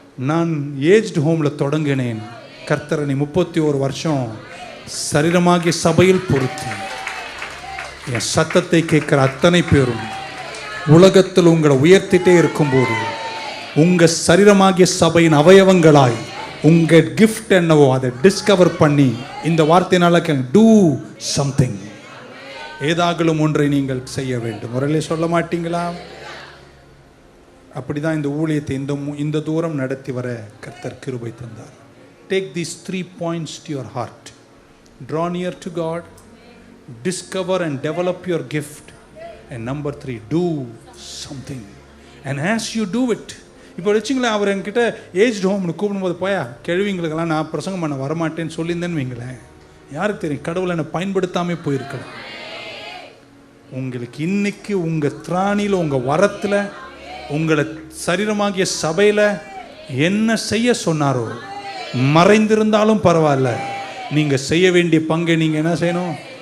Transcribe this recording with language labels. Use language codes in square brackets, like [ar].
[ta] நான் ஏஜ்டு ஹோமில் தொடங்கினேன். கர்த்தரனை 31 வருஷம் சரீரமாகிய சபையில் பொறுத்து என் சத்தத்தை கேட்கிற அத்தனை பேரும் உலகத்தில் உங்களை உயர்த்திட்டே இருக்கும்போது உங்க சரீரமாகிய சபையின் அவயவங்களாய் உங்க கிஃப்ட் என்னவோ அதை டிஸ்கவர் பண்ணி இந்த வார்த்தையினால [en] do something, [ta] ஏதாகலும் ஒன்றை நீங்கள் செய்ய வேண்டும். முறையிலே சொல்ல மாட்டீங்களா? அப்படிதான் இந்த ஊழியத்தை இந்த தூரம் நடத்தி வர கர்த்தர் கிருபை தந்தார். [en] Take these 3 points to your heart. Draw near to God, discover and develop your gift. And number 3, do something. And as you do it, [ta] இப்போ வச்சுங்களேன், அவர் என்கிட்ட ஏஜ்டு ஹோம்னு கூப்பிடும்போது, போயா கேள்விங்களுக்கெல்லாம் நான் பிரசங்கம் பண்ண வரமாட்டேன்னு சொல்லியிருந்தேன்னு வைங்களேன், யாருக்கு தெரியும், கடவுளை என்னை பயன்படுத்தாமல் போயிருக்கலாம். உங்களுக்கு இன்னைக்கு உங்கள் திராணியில், உங்கள் வரத்தில், உங்களை சரீரமாகிய சபையில் என்ன செய்ய சொன்னாரோ, மறைந்திருந்தாலும் பரவாயில்ல, நீங்கள் செய்ய வேண்டிய பங்கை நீங்கள் என்ன செய்யணும்.